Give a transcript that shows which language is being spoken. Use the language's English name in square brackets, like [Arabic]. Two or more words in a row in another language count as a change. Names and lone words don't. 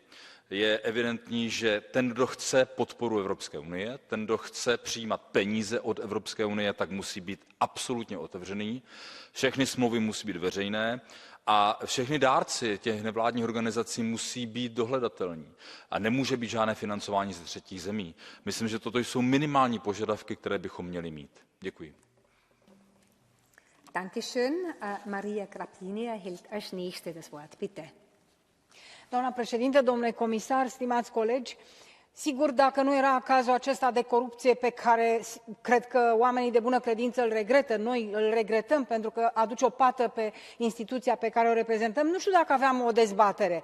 [Czech] Je evidentní, že ten, kdo chce podporu Evropské unie, ten, kdo chce přijímat peníze od Evropské unie, tak musí být absolutně otevřený. Všechny smlouvy musí být veřejné a všechny dárci těch nevládních organizací musí být dohledatelní. A nemůže být žádné financování ze třetích zemí. Myslím, že toto jsou minimální požadavky, které bychom měli mít. Děkuji. [German] Dankeschön. Maria Grapini erhält als nächste das Wort. Bitte. [Romanian] Doamna președintă, domnule comisar, stimați colegi, sigur, dacă nu era cazul acesta de corupție pe care cred că oamenii de bună credință îl regretă, noi îl regretăm pentru că aduce o pată pe instituția pe care o reprezentăm, nu știu dacă aveam o dezbatere.